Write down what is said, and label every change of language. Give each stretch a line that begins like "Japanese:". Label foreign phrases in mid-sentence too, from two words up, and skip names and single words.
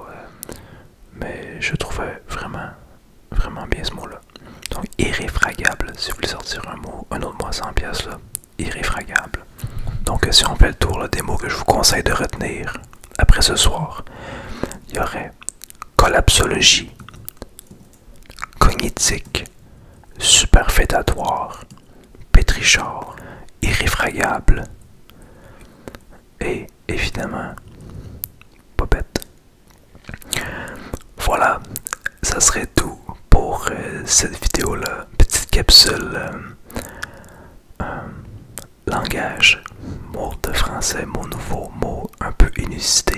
French: Mais je trouvais vraiment bien ce mot-là. Donc, irréfragable, si vous voulez sortir un autre mot à 100 pièces là, irréfragable. Donc, si on fait le tour là, des mots que je vous conseille de retenir après ce soir, il y aurait collapsologie, cognitique, superfétatoire, pétrichard, irréfragable et évidemment popette. Voilà, ça serait tout pour cette vidéo là, petite capsule langage, mots de français, mots nouveaux, mots un peu inusité.